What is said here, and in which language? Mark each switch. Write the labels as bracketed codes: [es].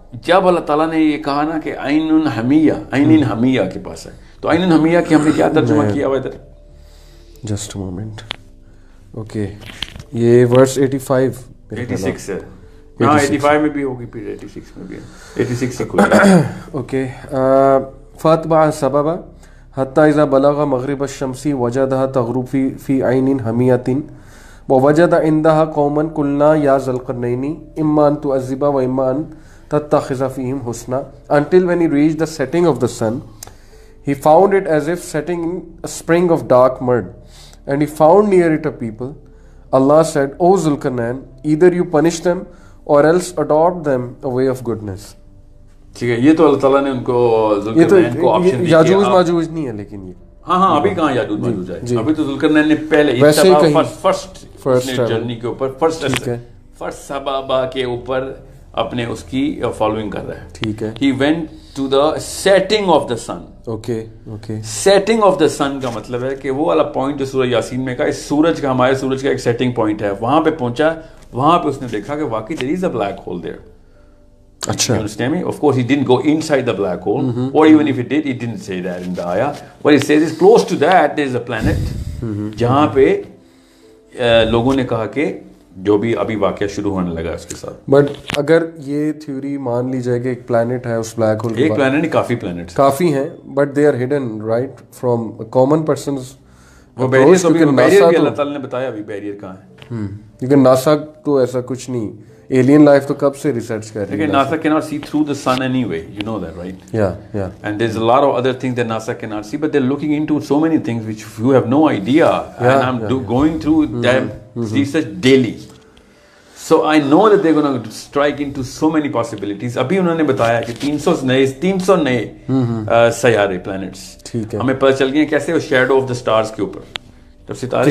[ur] جب اللہ تعالیٰ نے یہ کہا نا کہ عین حمیہ کے پاس ہے, تو عین حمیہ کی ہم نے کیا ترجمہ کیا ہوا ادھر؟ Just moment. اوکے, یہ ورس 85 ہے. ہاں 85 میں بھی ہوگی, پھر 86 میں بھی ہے, 86 سے کوئی. اوکے. [ar] فاتبع سببا حتی اذا بلغ مغرب الشمس وجدها تغرب فی عین حمیۃ ووجد عندها قوما قلنا یا ذا القرنین اما ان تعذب واما ان تتخذ فیہم حسنا, [en] until when he reached the setting of the sun he found it as if setting in a spring of dark mud, and he found near it a people. Allah said, O Zulkarnain, either you punish them or else adopt them a way of goodness. [ur] ٹھیک ہے. یہ تو اللہ تعالیٰ نے ان کو ذوالقرنین کو option دی. یاجوج ماجوج نہیں ہے لیکن یہ, ہاں ابھی کہاں یاجوج ماجوج ہے, ابھی تو ذوالقرنین نے پہلے فرسٹ جرنی کے اوپر فرسٹ سبابا کے اوپر اپنے اس کی فالوئنگ کر رہا ہے. ٹھیک ہے. [en] He went to the setting of the sun. [ur] Okay. setting of the sun کا مطلب ہے کہ وہ والا پوائنٹ جو سورہ یاسین میں کا, اس سورج کا, ہمارے سورج کا ایک سیٹنگ پوائنٹ ہے, وہاں پہ پہنچا, وہاں پہ اس نے دیکھا کہ واقعی [en] there is a black hole there. [ur] اچھا. [en] You understand me? Of course he didn't go inside the black hole, or even if he did, he didn't say that in the ayah. What he says is close to that there is a planet, [ur] جہاں پہ لوگوں نے کہا کہ جو بھی ابھی واقعہ شروع ہونے لگا اس کے ساتھ. بٹ اگر یہ تھیوری مان لی جائے کہ ایک پلانٹ ہے اس بلیک ہول, ایک پلانٹ نہیں, کافی پلانٹس کافی ہیں, [en] But they are hidden right from common persons. [ur] Barrier اللہ تعالیٰ نے بتایا ابھی بیریئر کہاں ہے, لیکن ناسا تو ایسا کچھ نہیں, ایلین لائف تو کب سے ریسرچ کر رہی ہے. [en] NASA cannot see through the sun anyway, you know that, right? Yeah. And there's a lot of other things that NASA cannot see, but they're looking into so many things which you have no idea. Yeah, and I'm going through them research daily. So I know that they're going to strike into so many possibilities. [ur] ابھی انہوں نے بتایا کہ 300 نئے سیارے plants ہمیں پتہ چل گئے کیسے, وہ [en] shadow of the stars [ur] کے اوپر, جب ستارے